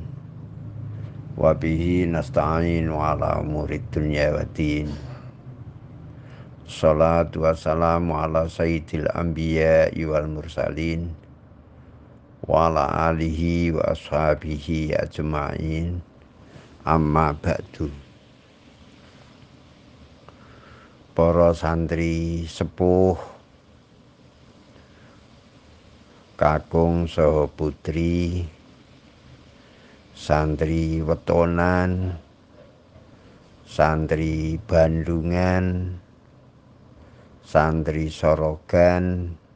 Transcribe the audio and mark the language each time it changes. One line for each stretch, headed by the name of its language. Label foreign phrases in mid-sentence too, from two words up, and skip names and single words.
Arabic: وبه نستعين على أمور الدنيا والدين. الصلاة والسلام على سيد الأنبياء والمرسلين وعلى آله وأصحابه أجمعين. أما بعد.
Javanese: Para santri sepuh, kakung saha putri, santri wetonan, santri Bandungan, santri Sorogan,